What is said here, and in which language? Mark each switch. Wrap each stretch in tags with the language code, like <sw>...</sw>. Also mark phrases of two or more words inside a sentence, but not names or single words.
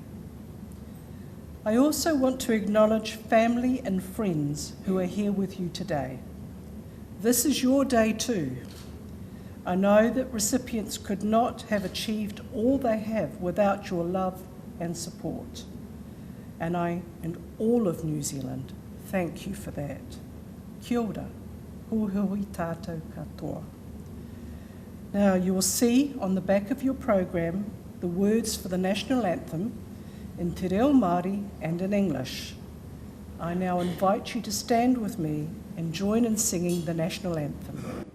<en>I also want to acknowledge family and friends who are here with you today. This is your day too. I know that recipients could not have achieved all they have without your love and support, and I and all of New Zealand thank you for that.</en> <mi>Kia ora, huhui tātou katoa.</mi> <en>Now you will see on the back of your program the words for the national anthem in Te Reo Māori and in English. I now invite you to stand with me and join in singing the national anthem.</en>